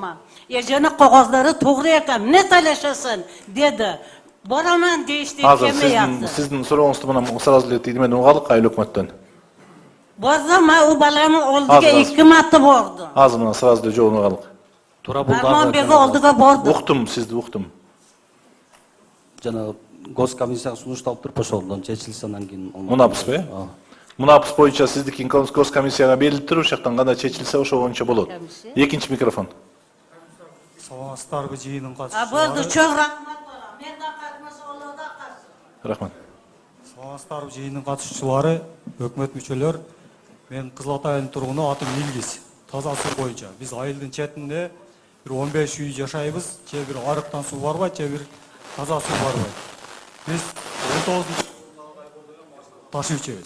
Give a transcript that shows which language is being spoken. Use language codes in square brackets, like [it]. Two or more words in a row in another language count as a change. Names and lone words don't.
[uz] Ejani qog'ozlari to'g'ri ekan, ne talashasin dedi. Boraman deyishdi, kelmayapti. Sizdin so'rovingizda mana sразу deydi, men o'g'alik ayol hukumatdan. Bordim, men u bolamni oldiga 2 marta bordim. Hozir mana sразу javob o'g'alik. Farmonbegi oldiga bordim. Uqdim, sizni uqdim. [ky] Жана госкомиссияга сунушталып туруп ошондон чечилсе андан кийин Мунапыс бе? Мунапыс боюнча сиздики госкомиссияга берилип туруп, ошоктон кандай чечилсе ошо боюнча болот. Экинчи микрофон. Саламатсыздарбы жыйындын [uz] Bo'ldi, [ky] катышуучулары? [uz] cho'g' rahmat bolam. Mendan qatnasa Allohdan qatnasa. [ky] Рахмат. Саламатсыздарбы жыйындын катышуучулары, өкмөт мүчөлөр. Мен Кызыл Ата айылынын тургуну, атым Илгиз. Таза суу боюнча. Биз айылдын четинде bir 15 үй жашайбыз. Же бир арыктан суу барбайт, же бир таза суу барбайт. Биз 19 ташып ичебиз.